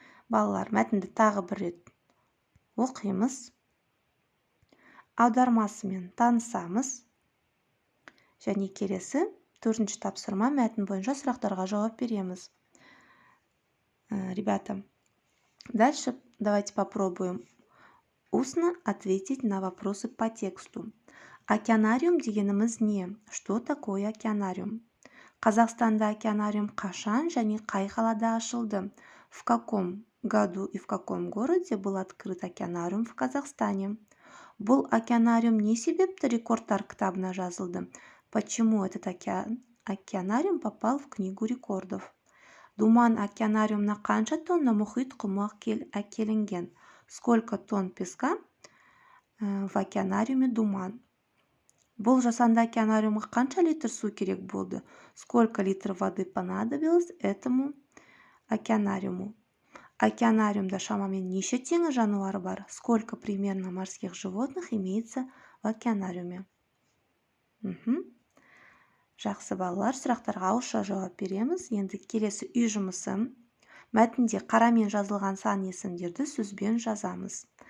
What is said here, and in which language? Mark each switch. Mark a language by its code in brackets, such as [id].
[kk] Балалар, мәтінді тағы бір рет оқимыз, аудармасымен танысамыз, және келесі Төртінші тапсырма мәтін бойынша сұрақтарға жауап береміз. [ru] Ребята, дальше давайте попробуем устно ответить на вопросы по тексту. [kk] Океанариум дегеніміз не? [ru] Что такое океанариум? [kk] Қазақстанда океанариум қашан және қай қалада ашылды? [ru] В каком году и в каком городе был открыт океанариум в Казахстане? [kk] Бұл океанариум не себепті рекордтар кітабына жазылды? [ru] Почему этот океанариум попал в книгу рекордов? [kk] Думан океанариумна қанша тонна мұхит құмы әкелінген? [ru] Сколько тонн песка в океанариуме Думан? [kk] Бұл жасанды океанариумға қанша литр су керек болды? [ru] Сколько литров воды понадобилось этому океанариуму? [kk] Океанариумда шамамен неше теңіз жануары бар? [ru] Сколько примерно морских животных имеется в океанариуме? [kk] Жақсы балалар, сұрақтарға ауызша жауап береміз. Енді келесі үй жұмысы. Мәтінде қарамен жазылған сан есімдерді сөзбен жазамыз.